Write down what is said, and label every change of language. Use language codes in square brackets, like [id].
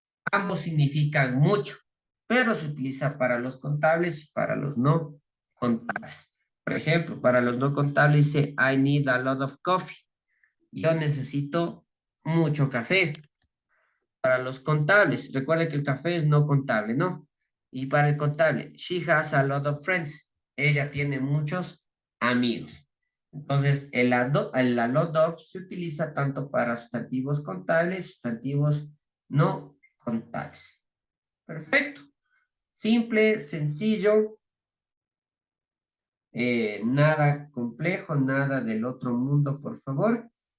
[es] Ambos significan mucho, pero se utiliza para los contables y para los no contables. Por ejemplo, para los no contables dice, [en] I need a lot of coffee. [es] Yo necesito mucho café. Para los contables, recuerde que el café es no contable, ¿no? Y para el contable, [en] she has a lot of friends. [es] Ella tiene muchos amigos. Entonces, el a lot of se utiliza tanto para sustantivos contables, sustantivos no contables. Perfecto. Simple, sencillo, nada complejo, nada del otro mundo, por favor.